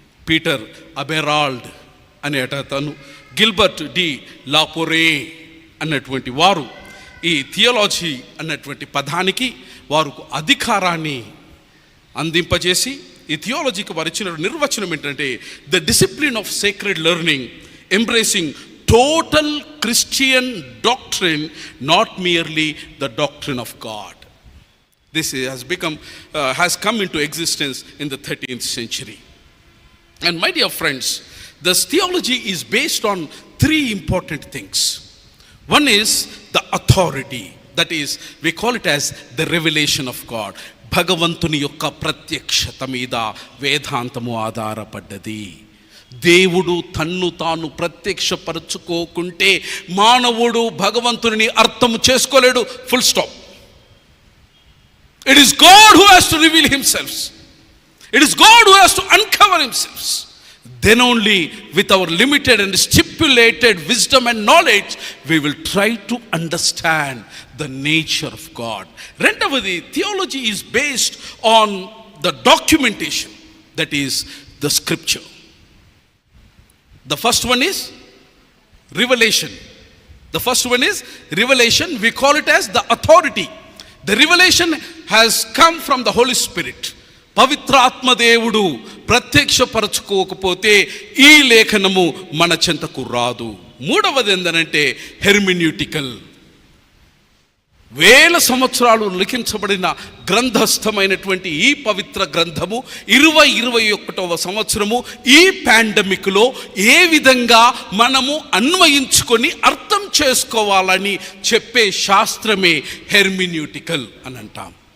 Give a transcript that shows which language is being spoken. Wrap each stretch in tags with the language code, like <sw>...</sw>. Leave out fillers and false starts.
<te>Peter అబెరాల్డ్ అనే అతను, Gilbert D లాపోరే అన్నటువంటి వారు ఈ థియాలజీ అన్నటువంటి పదానికి వారు అధికారాన్ని అందింపజేసి ఈ థియాలజీకి వారు ఇచ్చిన నిర్వచనం ఏంటంటే,</te> <en>The discipline of sacred learning embracing total Christian doctrine, not merely the doctrine of God. This has come into existence in the 13th century. And my dear friends, this theology is based on 3 important things. One is the authority, that is, we call it as the revelation of God.</en> <te>భగవంతుని యొక్క ప్రత్యక్షత మీద వేదాంతము ఆధారపడ్డది. దేవుడు తన్ను తాను ప్రత్యక్షపరచుకోకుంటే మానవుడు భగవంతుని అర్థం చేసుకోలేడు.</te> <en>Full stop. It is God who has to reveal himself. It is God who has to uncover himself. Then only with our limited and stipulated wisdom and knowledge we will try to understand the nature of God.</en> <te>రెండవది,</te> <en>Theology is based on the documentation, that is the scripture. The first one is revelation. The first one is revelation. We call it as the authority. The revelation has come from the Holy Spirit.</en> <te>పవిత్రాత్మ దేవుడు ప్రత్యక్షపరచుకోకపోతే ఈ లేఖనము మన చెంతకు రాదు. మూడవది ఏంటంటే హెర్మిన్యూటికల్. వేల సంవత్సరాలు లిఖించబడిన గ్రంథస్థమైనటువంటి ఈ పవిత్ర గ్రంథము 2021వ సంవత్సరము ఈ పాండమిక్లో ఏ విధంగా మనము అన్వయించుకొని అర్థం చేసుకోవాలని చెప్పే శాస్త్రమే హెర్మిన్యూటికల్ అని అంటాం.</te>